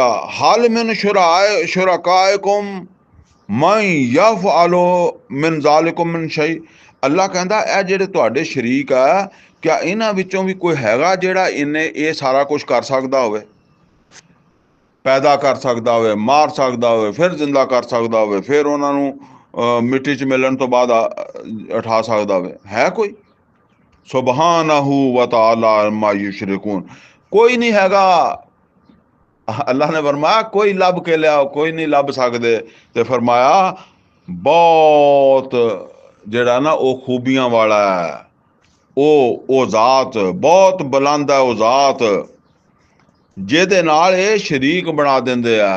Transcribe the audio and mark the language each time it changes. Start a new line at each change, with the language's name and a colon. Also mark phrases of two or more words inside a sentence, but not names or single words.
Arabic: هل من شركائكم من يفعل من ذلكم من شيء,
Punjabi: ਅੱਲਾ ਕਹਿੰਦਾ ਇਹ ਜਿਹੜੇ ਤੁਹਾਡੇ ਸ਼ਰੀਕ ਆ, ਕਿਆ ਇਹਨਾਂ ਵਿੱਚੋਂ ਵੀ ਕੋਈ ਹੈਗਾ ਜਿਹੜਾ ਇਹਨੇ ਇਹ ਸਾਰਾ ਕੁਝ ਕਰ ਸਕਦਾ ਹੋਵੇ, ਪੈਦਾ ਕਰ ਸਕਦਾ ਹੋਵੇ, ਮਾਰ ਸਕਦਾ ਹੋਵੇ, ਫਿਰ ਜ਼ਿੰਦਾ ਕਰ ਸਕਦਾ ਹੋਵੇ, ਫਿਰ ਉਹਨਾਂ ਨੂੰ ਮਿੱਟੀ 'ਚ ਮਿਲਣ ਤੋਂ ਬਾਅਦ ਉਠਾ ਸਕਦਾ ਹੋਵੇ? ਹੈ ਕੋਈ?
Arabic: سبحانه وتعالى عما يشركون,
Punjabi: ਕੋਈ ਨਹੀਂ ਹੈਗਾ। ਅੱਲਾ ਨੇ ਫਰਮਾਇਆ ਕੋਈ ਲੱਭ ਕੇ ਲਿਆਓ, ਕੋਈ ਨਹੀਂ ਲੱਭ ਸਕਦੇ। ਤੇ ਫਰਮਾਇਆ ਬਹੁਤ ਜਿਹੜਾ ਨਾ ਉਹ ਖੂਬੀਆਂ ਵਾਲਾ ਹੈ, ਉਹ ਜ਼ਾਤ ਬਹੁਤ ਬੁਲੰਦ ਹੈ, ਉਹ ਜ਼ਾਤ ਜਿਹਦੇ ਨਾਲ ਇਹ ਸ਼ਰੀਕ ਬਣਾ ਦਿੰਦੇ ਆ।